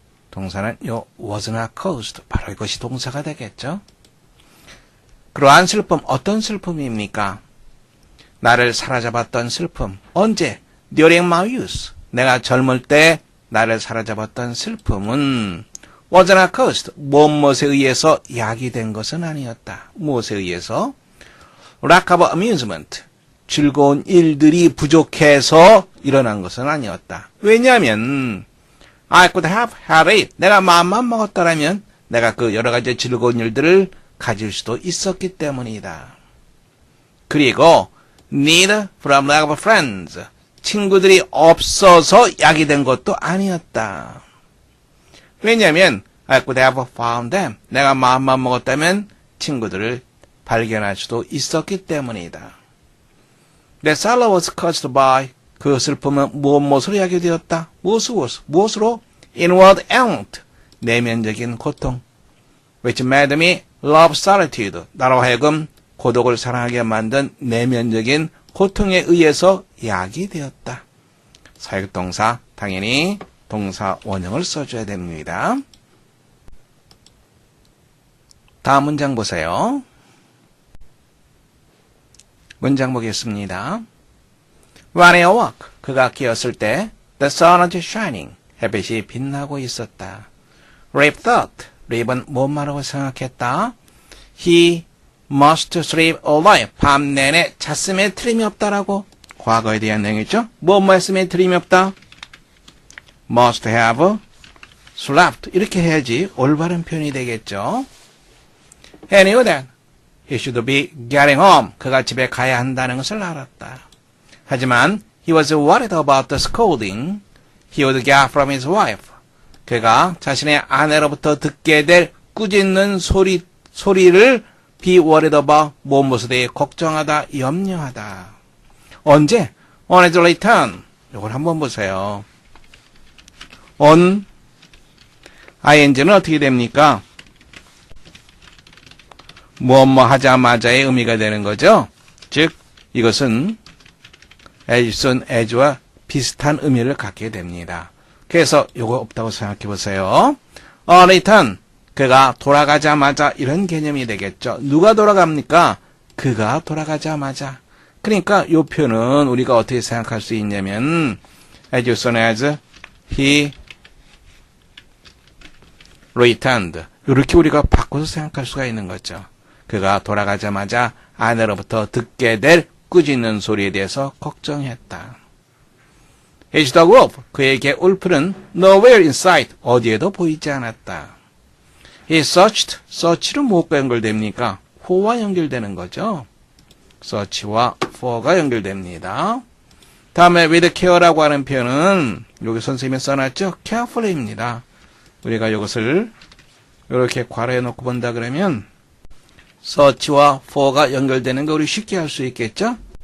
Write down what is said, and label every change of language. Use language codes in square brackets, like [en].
[ko] 동사는 요 [en] was not caused. [ko] 바로 이것이 동사가 되겠죠. 그러한 슬픔, 어떤 슬픔입니까? 나를 사로잡았던 슬픔. 언제? [en] During my youth. [ko] 내가 젊을 때 나를 사로잡았던 슬픔은 [en] was not caused. [ko] 무엇에 의해서 야기된 것은 아니었다. 무엇에 의해서? [en] lack of amusement. [ko] 즐거운 일들이 부족해서 일어난 것은 아니었다. 왜냐하면 [en] I could have had it. [ko] 내가 마음만 먹었다라면 내가 그 여러 가지 즐거운 일들을 가질 수도 있었기 때문이다. 그리고 [en] need from lack of friends. [ko] 친구들이 없어서 야기된 것도 아니었다. 왜냐하면 [en] I could have found them. [ko] 내가 마음만 먹었다면 친구들을 발견할 수도 있었기 때문이다. [en] That sorrow was caused by [ko] 그 슬픔은 무엇으로 야기되었다? 무엇으로? [en] Inward angst. [ko] 내면적인 고통. [en] Which made me love solitude. [ko] 나로 하여금 고독을 사랑하게 만든 내면적인 고통에 의해서 야기되었다. 사역동사 당연히 동사 원형을 써줘야 됩니다. 다음 문장 보세요. 문장 보겠습니다. [en] When I awoke, [ko] 그가 깨었을 때 [en] the sun was shining, [ko] 햇빛이 빛나고 있었다. [en] Rip thought, [ko] 립은 뭔 말하고 생각했다? [en] He must sleep all night, [ko] 밤 내내 잤음에 틀림이 없다라고 과거에 대한 내용이죠. 뭔 말씀에 틀림이 없다? [en] Must have slept, [ko] 이렇게 해야지 올바른 표현이 되겠죠. [en] He knew that he should be getting home, [ko] 그가 집에 가야 한다는 것을 알았다. 하지만 [en] he was worried about the scolding he would get from his wife. [ko] 그가 자신의 아내로부터 듣게 될 꾸짖는 소리를 [en] be worried about [ko] 무엇에 대해 걱정하다, 염려하다. 언제? [en] On his return. [ko] 이걸 한번 보세요. on ing는 어떻게 됩니까? 뭐뭐 하자마자의 의미가 되는 거죠. 즉 이것은 [en] as soon as [ko] 와 비슷한 의미를 갖게 됩니다. 그래서 이거 없다고 생각해 보세요. [en] On return, [ko] 그가 돌아가자마자 이런 개념이 되겠죠. 누가 돌아갑니까? 그가 돌아가자마자. 그러니까 이 표현은 우리가 어떻게 생각할 수 있냐면 [en] as soon as he returned. [ko] 이렇게 우리가 바꿔서 생각할 수가 있는 거죠. 그가 돌아가자마자 아내로부터 듣게 될 꾸짖는 소리에 대해서 걱정했다. [en] His dog Wolf, [ko] 그에게 울프는 [en] nowhere in sight, [ko] 어디에도 보이지 않았다. He searched, search는 무엇과 연결됩니까? for와 연결되는 거죠. search와 for가 연결됩니다. 다음에 [en] with care [ko] 라고 하는 표현은 여기 선생님이 써놨죠? carefully입니다. 우리가 이것을 이렇게 괄호해 놓고 본다 그러면 search와 for가 연결되는 거 우리 쉽게 할 수 있겠죠?